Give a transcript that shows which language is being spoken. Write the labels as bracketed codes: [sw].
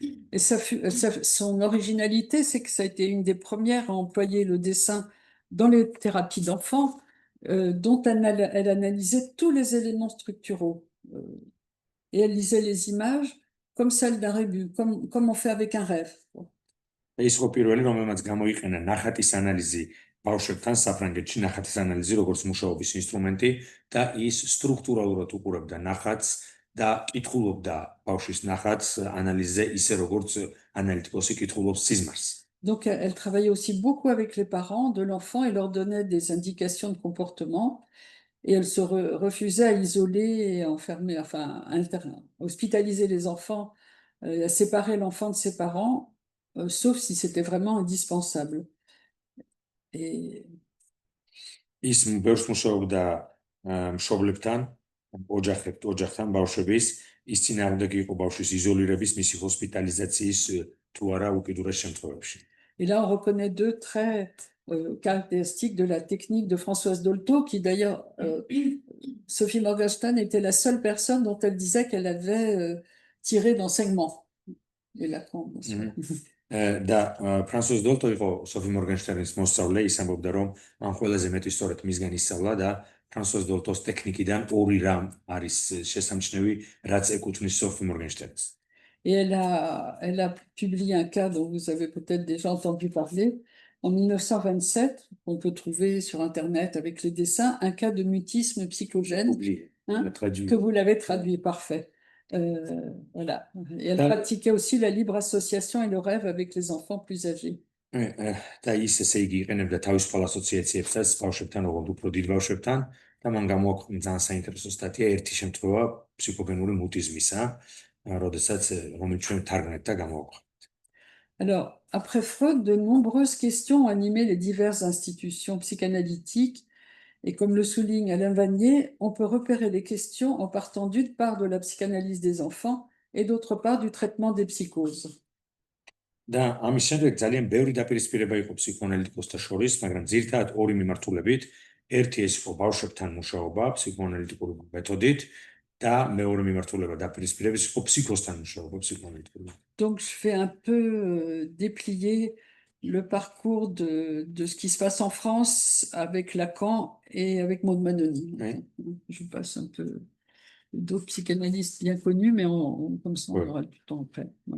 [fr] Et son originalité, c'est que ça a été une des premières à employer le dessin dans les thérapies d'enfants. dont elle analysait tous les éléments structuraux. Et elle lisait les images comme celles d'un rébus, comme on fait avec un rêve. [ka] ის იყო პირველი, რომელმაც გამოიყენა ნახატის ანალიზი ბავშვებთან საფრანგეთში, ნახატის ანალიზი როგორც მუშაობის ინსტრუმენტი და ის სტრუქტურალურად უყურებდა ნახატს და კითხულობდა ბავშვის ნახატს ანალიზზე ისე როგორც ანალიტიკოსი კითხულობს სიზმარს. [fr] Donc elle travaillait aussi beaucoup avec les parents de l'enfant et leur donnait des indications de comportement. Et elle se refusait à isoler et à enfermer, enfin, hospitaliser les enfants, à séparer l'enfant de ses parents, sauf si c'était vraiment indispensable. Et [ka] ის ბევრს მუშაობდა მშობლებთან, ოჯახთან ბავშვების, ის წინააღმდეგი იყო ბავშვის იზოლირების, მისი ჰოსპიტალიზაციის თუ არა უკიდურეს შემთხვევებში. [fr] Et là, on reconnaît deux traits caractéristiques de la technique de Françoise Dolto, qui d'ailleurs, Sophie Morgenstern était la seule personne dont elle disait qu'elle avait tiré d'enseignement. Et Lacan, bien sûr. [ka] და ფრანსუაზ დოლტო იყო სოფი მორგენშტერნის მოსწავლე, ის ამბობდა, რომ ამ ყველაზე მეტი სწორედ მისგან ისწავლა და ფრანსუაზ დოლტოს ტექნიკიდან ორი რამ არის შესამჩნევი, რაც ეკუთვნის სოფი მორგენშტერნს. [fr] Et elle a publié un cas dont vous avez peut-être déjà entendu parler, en 1927, qu'on peut trouver sur Internet avec les dessins, un cas de mutisme psychogène, que vous l'avez traduit, parfait. Voilà. Et elle pratiquait aussi la libre association et le rêve avec les enfants plus âgés. [ka] და ის ესე იგი იყენებდა თავისუფალ ასოციაციებსაც ბავშვებთან, ოღონდ უფრო დიდ ბავშვებთან და მან გამოაქვეყნა ძალიან საინტერესო სტატია ერთი შემთხვევა ფსიქოგენური მუტიზმისა, როდესაც რომელიც ჩვენ თარგმნეთ და გამოაქვეყნეთ. [fr] Alors, après Freud, de nombreuses questions ont animé les diverses institutions psychanalytiques. Et comme le souligne Alain Vanier, on peut repérer les questions en partant d'une part de la psychanalyse des enfants et d'autre part du traitement des psychoses. [ka] და ამის შემდეგ ძალიან ბევრი დაპირისპირება იყო ფსიქოანალიტიკოსთა შორის, მაგრამ ძირითადად ორი მიმართულებით. ერთი ეს იყო ბავშვებთან მუშაობა ფსიქოანალიტიკური მეთოდით და მეორე მიმართულება დაპირისპირების იყო ფსიქოსთან მუშაობა ფსიქოანალიტიკური. [fr] Donc je fais un peu déplier le parcours de ce qui se passe en France avec Lacan et avec Maud Manoni. Oui. Je passe un peu d'autres psychanalystes bien connus, mais comme ça on aura du temps après.